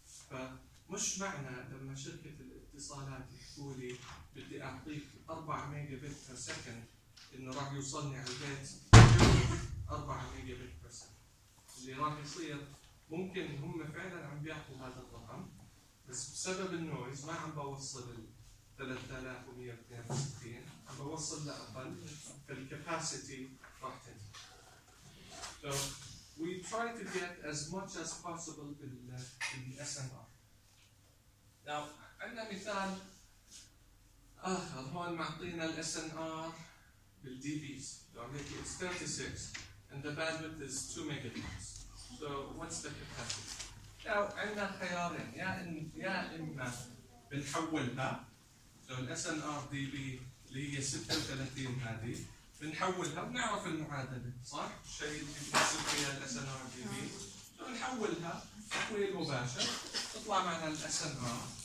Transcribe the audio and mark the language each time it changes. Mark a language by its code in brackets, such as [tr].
[ar] فمش معنى لما شركة الاتصالات يحكوا لي بدي أعطيك 4 ميجا بت بير سكند إنه راح يوصلني على البيت 4 ميجا بت بير سكند. اللي راح يصير ممكن هم فعلا عم بيعطوا هذا الرقم بس بسبب النويز ما عم بوصل 3162 عم بوصل لأقل فالكاباسيتي راح تنزل. [en] So we try to get as much as possible بال SMR. [ar] Now عندنا مثال آخر هون معطينا ال SMR بال DBs. [en] So it's 36 and the bandwidth is 2 megabits. So what's the capacity? [ar] Now عندنا خيارين يا إما بنحولها So SNR DB اللي هي 36 هذه بنحولها بنعرف المعادلة صح؟ الشيء اللي بنحسب فيها SNR DB بنحولها تحويل مباشر تطلع معنا SNR